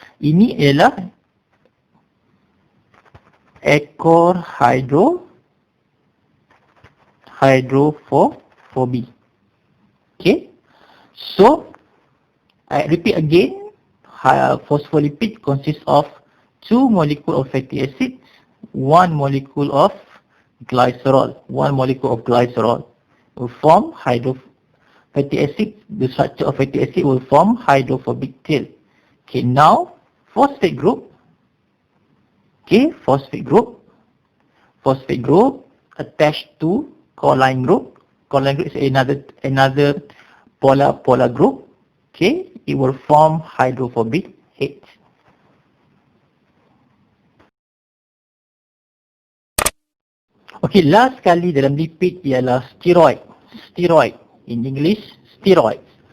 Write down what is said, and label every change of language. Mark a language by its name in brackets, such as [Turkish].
[Malay] Ini ialah ekor hydrophobic. [English] Okay, so I repeat again, phospholipid consists of 2 molecules of fatty acids, 1 molecule of glycerol. 1 molecule of glycerol will form fatty acid. The structure of fatty acid will form hydrophobic tail. Okay, now phosphate group. Okay, phosphate group attached to choline group. Choline group is another polar group. Okay, it will form hydrophobic H. [Malay] Okay, last sekali dalam lipid ialah steroid. [English] Steroid, in English, steroids.